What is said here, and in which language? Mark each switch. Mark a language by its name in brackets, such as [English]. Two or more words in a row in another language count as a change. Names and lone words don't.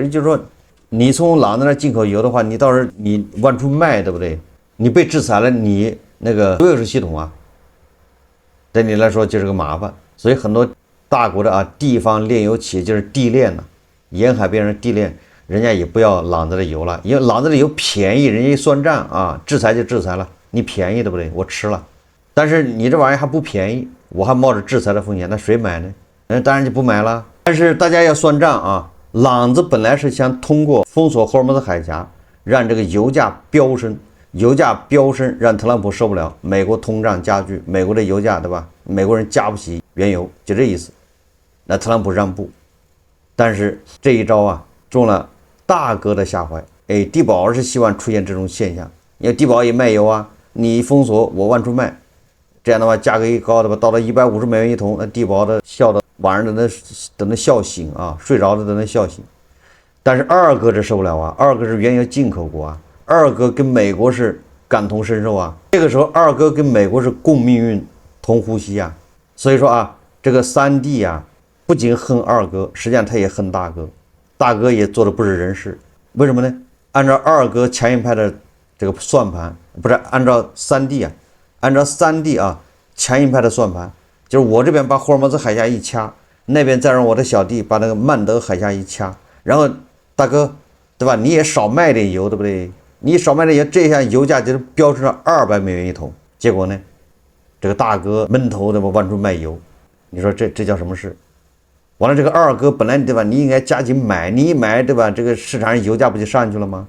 [Chinese] 就是說，你從朗子那進口油的話，你到時候你往出賣，對不對？你被制裁了，你那個所有系統啊，对你來說就是個麻煩。所以很多大國的地方煉油企業就是地煉呢，沿海邊上地煉，人家也不要朗子的油了，因為朗子的油便宜，人家一算賬啊，制裁就制裁了，你便宜对不對？我吃了，但是你這玩意還不便宜，我還冒着制裁的風險，那誰買呢？當然就不買了。但是大家要算賬啊，朗子本來是想通過封鎖霍爾木茲海峽，讓這個油價飆升。油價飆升讓特朗普受不了，美國通脹加劇，美國的油價對吧？美國人加不起原油，就這意思。那特朗普讓步，但是這一招啊中了大哥的下懷。哎，地保是希望出現這種現象，因為地保也賣油啊，你封鎖我往出賣，這樣的話價格一高的吧，到了$150一桶，那地保的笑的晚上都能笑醒啊，睡着的都能笑醒。但是二哥这受不了啊，二哥是原油进口国啊。二哥跟美國是感同身受啊，這個時候二哥跟美國是共命運、同呼吸啊，所以說啊，這個三弟啊，不僅恨二哥，實際上他也恨大哥，大哥也做的不是人事，為什麼呢？按照二哥強硬派的這個算盤，不是按照三弟啊強硬派的算盤，就是我這邊把霍爾木茲海峽一掐，那邊再讓我的小弟把那個曼德海峽一掐，然後大哥，對吧？你也少賣點油，對不對？你少賣點油，這下油價就是飆升了$200一桶。結果呢，這個大哥悶頭的往出賣油，你說這叫什麼事？完了，這個二哥本來對吧，你應該加緊買，你一買對吧，這個市場上油價不就上去了嗎？